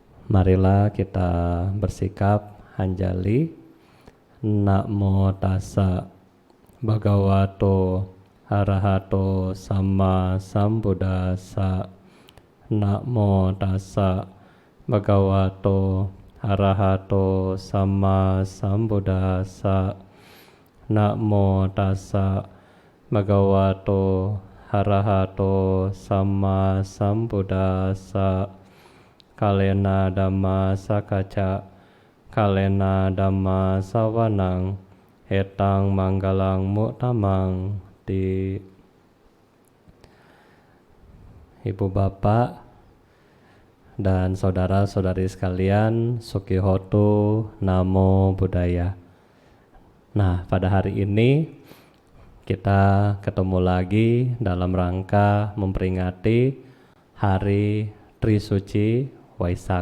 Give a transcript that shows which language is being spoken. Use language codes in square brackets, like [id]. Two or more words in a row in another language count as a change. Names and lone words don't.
[id] Marilah kita bersikap hanjali. [pi] Namo tassa bhagavato arahato sama sambuddhassa. Namo tassa bhagavato arahato sama sambuddhassa. Namo tassa bhagavato arahato sama sambuddhassa. Kalena dhamma sakaca, kalena dhamma sawanang, etang manggalang mutamang. [id] Di Ibu bapak dan saudara-saudari sekalian, [pi] Sukihotu, Namo Buddhaya. [id] Nah, pada hari ini kita ketemu lagi dalam rangka memperingati Hari Trisuci Waisak.